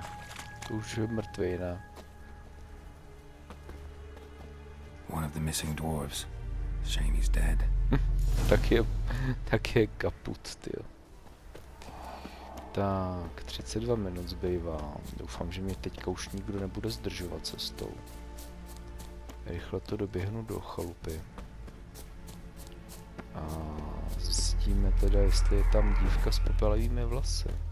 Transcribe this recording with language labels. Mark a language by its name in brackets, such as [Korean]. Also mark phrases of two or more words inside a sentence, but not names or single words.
[Czech] To už je mrtvý, ne? [English] One of the missing dwarves. Shame he's dead. [Czech] tak je kaput, tyjo. Tak, 32 minut zbývá. Doufám, že mě teďka už nikdo nebude zdržovat cestou. Rychle to doběhnu do chalupy. A zjistíme teda, jestli je tam dívka s popelevými vlasy.